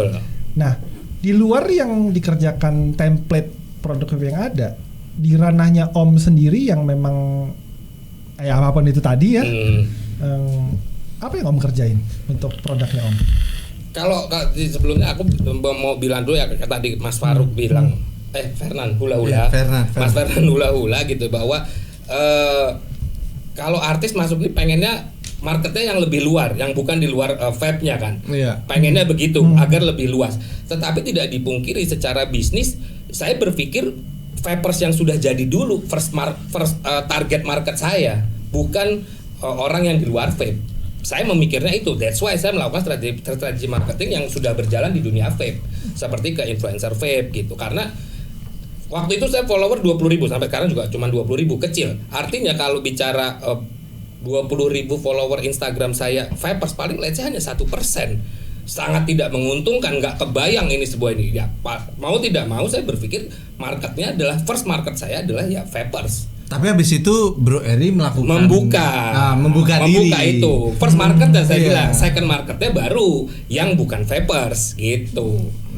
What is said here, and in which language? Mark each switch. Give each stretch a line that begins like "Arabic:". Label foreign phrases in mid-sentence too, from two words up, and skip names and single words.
Indonesian: Nah, di luar yang dikerjakan template produk vape yang ada, di ranahnya Om sendiri yang memang apapun itu tadi ya, apa yang Om kerjain untuk produknya Om? Kalau sebelumnya aku mau bilang dulu ya, tadi Mas Faruk bilang Fernan hula-hula. Mas Fernan hula-hula gitu bahwa kalau artis masuk ini pengennya marketnya yang lebih luar, yang bukan di luar vape-nya kan. Pengennya begitu agar lebih luas. Tetapi tidak dipungkiri secara bisnis saya berpikir vapers yang sudah jadi dulu
English: first target market
Indonesian: saya, bukan orang yang di luar vape. Saya memikirnya itu,
English: that's why
Indonesian: saya melakukan strategi marketing yang sudah berjalan di dunia vape, seperti ke influencer vape gitu. Karena waktu itu saya follower 20.000, sampai sekarang juga cuma 20.000, kecil. Artinya kalau bicara 20.000 follower Instagram saya vapers, paling
English: let's say
Indonesian: hanya 1%. Sangat tidak menguntungkan, nggak kebayang ini sebuah ini. Ya, mau tidak mau saya berpikir marketnya adalah
English: first market
Indonesian: saya adalah ya vapers. Tapi habis itu Bro Eri melakukan membuka diri. Itu
English: first market
Indonesian: saya bilang,
English: second marketnya
Indonesian: baru yang bukan vapers gitu.